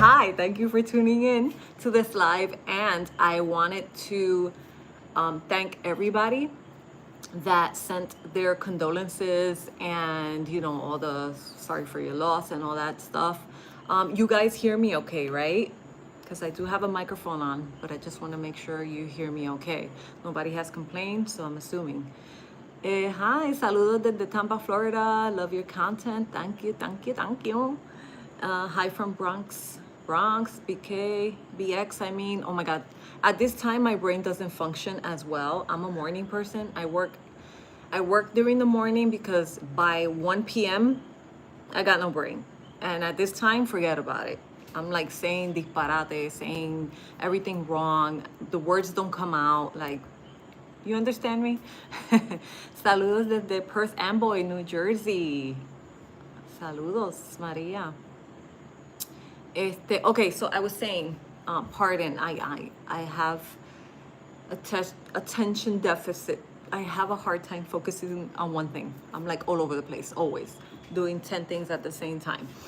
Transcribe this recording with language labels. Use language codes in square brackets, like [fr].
[en] Hi, thank you for tuning in to this live. And I wanted to thank everybody that sent their condolences and, all the sorry for your loss and all that stuff. You guys hear me okay, right? Because I do have a microphone on, but I just want to make sure you hear me okay. Nobody has complained, so I'm assuming. Hi, [es] saludos desde Tampa, Florida. [en] Love your content. Thank you, thank you, thank you. Hi from Bronx, BK, BX. I mean, oh my God. At this time, my brain doesn't function as well. I'm a morning person. I work during the morning because by 1 p.m. I got no brain. And at this time, forget about it. I'm like saying disparate, saying everything wrong. The words don't come out. Like, you understand me? [es] Saludos desde Perth Amboy, New Jersey. Saludos, Maria. [en] Okay, so I was saying, pardon, I have attention deficit. I have a hard time focusing on one thing. I'm like all over the place, always doing 10 things at the same time.